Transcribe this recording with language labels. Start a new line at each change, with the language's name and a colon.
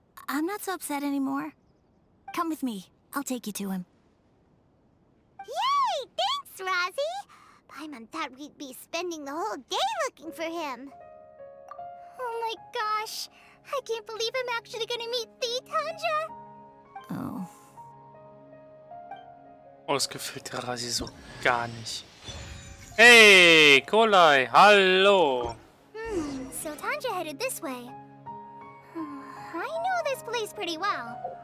English: I'm not so upset anymore. Come with me. I'll take you to him. Yay! Thanks, Rossi. Paimon thought we'd be spending the whole day looking for him. Oh my gosh! I can't believe I'm actually gonna meet the Tanja! Oh.
German: Oh, das gefällt der Rasi so gar nicht. Hey, Kolai, hallo.
English: So Tanja headed this way. I know this place pretty well.